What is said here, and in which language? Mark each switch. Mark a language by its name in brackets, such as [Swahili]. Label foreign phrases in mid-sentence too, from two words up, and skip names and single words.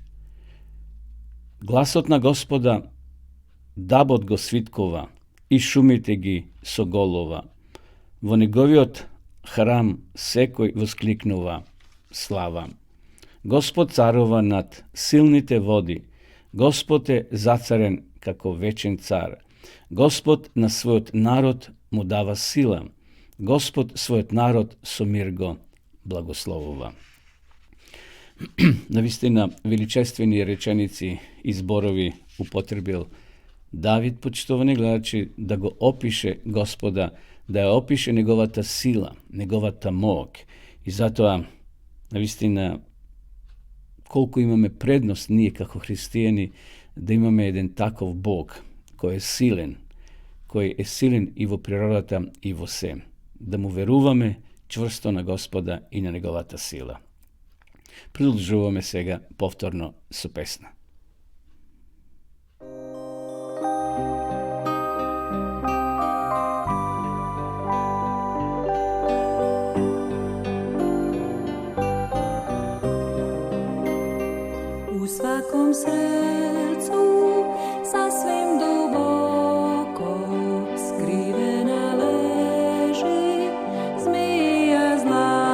[Macedonian] Гласот на Господа дабот го свиткува и шумите ги соголова. Во неговиот храм секој воскликнува слава. Господ царува над силните води, Господ је зацарен како вечен цар. Господ на својот народ му дава сила. Господ својот народ со мир го благословува. Навистина, величествени реченици и зборови употребил Давид, почитувани гледачи, да го опише Господа, да ја опише неговата сила, неговата мог. И затоа, навистина, колку имаме предност ние како христијани да имаме еден таков Бог кој е силен и во природата и во се. Да му веруваме чврсто на Господа и на неговата сила. Продолжуваме сега повторно со песна. [Serbian] U svakom srcu sasvim duboko skrivena leži zmija zla.